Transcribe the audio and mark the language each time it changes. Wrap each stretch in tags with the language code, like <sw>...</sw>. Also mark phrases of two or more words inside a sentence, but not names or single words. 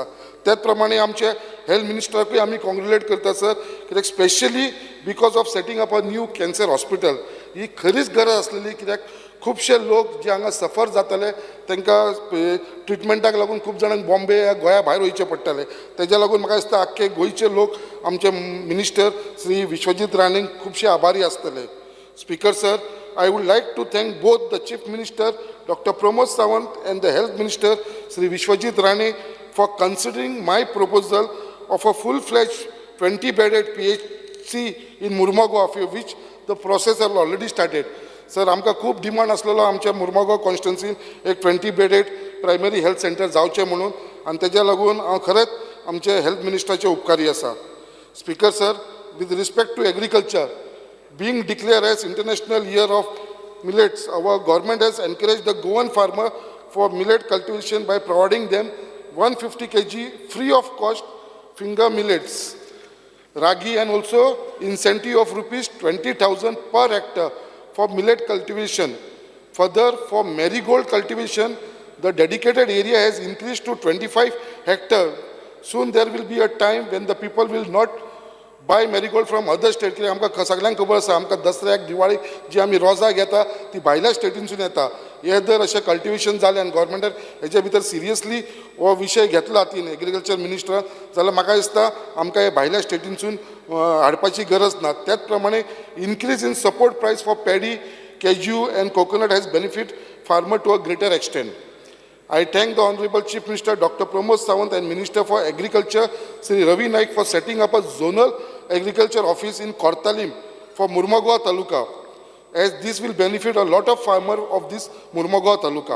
<kok>त्याच प्रमाणे आमचे हेल्थ मिनिस्टराकूय आमी कॉंग्रेच्युलेट करता सर, कित्याक</kok> <en>specially because of setting up a new cancer hospital</en> <kok>ही खरीच गरज आसलेली. कित्याक खुबशे लोक जे हांगा सफर जाताले तांकां ट्रिटमेंटाक लागून खूब जाणांक बॉम्बे या गोंया भायर वयचें पडटालें. तेज्या लागून म्हाका दिसता आख्खे गोंयचे लोक आमचे मिनिस्टर श्री विश्वजीत राणेंक खुबशे आभारी आसतले.</kok> <en>Speaker sir, I would like to thank both the Chief Minister, Dr. Pramod Sawant, and the Health Minister, Sri Vishwajit Rane, for considering my proposal of a full-fledged 20-bedded PHC in Murmagaon, for which the process has already started.</en> <kok>सर, आमकां खूब डिमांड आसलेलो आमच्या मुर्मुगांव कॉन्स्टिट्युन्सीन एक</kok> <en>20-bedded primary health center</en> <kok>जावचें म्हणून, आनी तेज्या लागून हांव खरेंच आमचे हेल्थ मिनिस्टराचे उपकारी आसा.</kok> <en>Speaker sir, with respect to agriculture, being declared as International Year of Millets, our government has encouraged the Goan farmer for millet cultivation by providing them 150 kg free of cost finger millets, ragi, and also incentive of rupees 20,000 per hectare for millet cultivation. Further, for marigold cultivation, the dedicated area has increased to 25 hectares. Soon there will be a time when the people will not buy marigold from other states.</en> <kok>कित्याक आमकां सगळ्यांक खबर आसा आमकां दसऱ्याक दिवाळीक जी आमी रोजां घेता ती भायल्या स्टेटीनसून येता. हे जर अशें कल्टिवेशन जालें आनी गोवोरमेंटान हेजे भितर सिरियसली हो विशय घेतलो हातीन एग्रीकल्चर मिनिस्टरान, जाल्यार म्हाका दिसता आमकां हे भायल्या स्टेटीनसून हाडपाची गरज ना. त्याच प्रमाणे</kok> <en>increase in support price for paddy, cashew and coconut has benefit farmer to a greater extent. I thank the Honorable Chief Minister Dr. Pramod Sawant and Minister for Agriculture Sri Ravi Naik for setting up a zonal agriculture office in Kortalim for Murmagaon Taluka, as this will benefit a lot of farmers of this Murmagaon Taluka.</en>